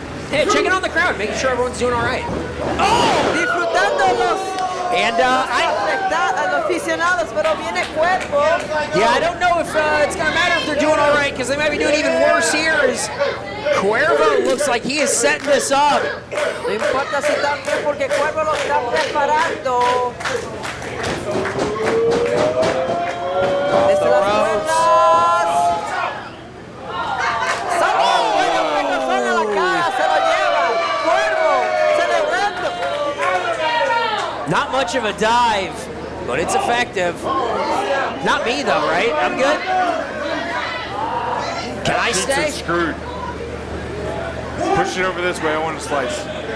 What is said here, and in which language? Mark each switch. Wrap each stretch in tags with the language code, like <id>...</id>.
<en>Hey, checking on the crowd, making sure everyone's doing all right.</en> <es>Oh, disfrutando los</es> <en>And</en> <es>los aficionados, pero viene Cuervo.</es> <en>yeah, I don't know if it's gonna matter if they're doing all right, because they might be doing even worse here. As Quervo looks like he is setting this up.</en> <es>No importa si están bien porque Cuervo lo está preparando. Desde las cuerdas. ¡Salud! Buena pegazón a la cara, se lo lleva. Cuervo celebrando.</es> <en>Not much of a dive, but it's effective. Not me though, right? I'm good. Can I stay? Pizza's screwed. Push it over this way. I want a slice.</en>